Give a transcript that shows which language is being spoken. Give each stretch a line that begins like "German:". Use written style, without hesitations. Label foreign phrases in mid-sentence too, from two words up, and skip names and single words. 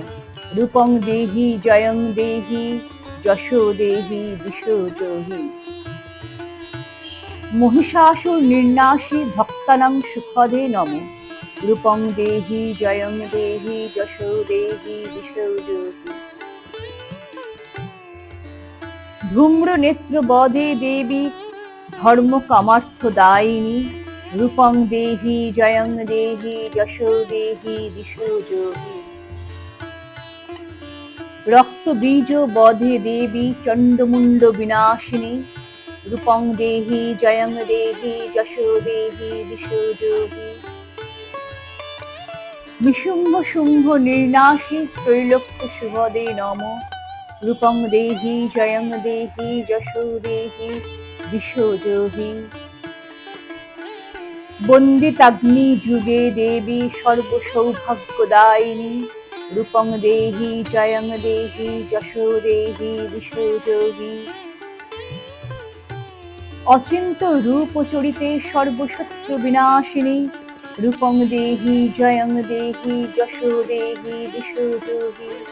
Sanskrit: রূপং দেহি জয়ং দেহি, যশো দেহি দিশো জহি। মহিষাসুর নির্নাশী ভক্তানাং সুখদে নমঃ। রূপং দেহি জয়ং দেহি, যশো দেহি দিশো জহি। ধূম্র নেত্র বধে দেবী ধর্ম কামার্থ দায়িনী, রূপং দেহি জয়ং দেহি, যশো দেহি দিশো জহি। রক্ত বীজ বধে দেবী চণ্ডমুণ্ড বিনাশিনী, রূপং দেহি জয়ং দেহি, যশো দেহি দিশো জহি। নিশুম্ভ শুম্ভ নির্নাশী ত্রৈলোক্য শুভদে নমঃ। রূপং দেহি জয়ং দেহি, যশো দেহি দিশো জহি। বন্দিতাগ্নি যুগে দেবী সর্ব সৌভাগ্যদায়িনী, রূপং দেহি জয়ং দেহি, যশো দেহি দিশো জহি। অচিন্ত রূপ চরিতে সর্বশত্রু বিনাশিনী, রূপং দেহি জয়ং দেহি, যশো দেহি দিশো জহি।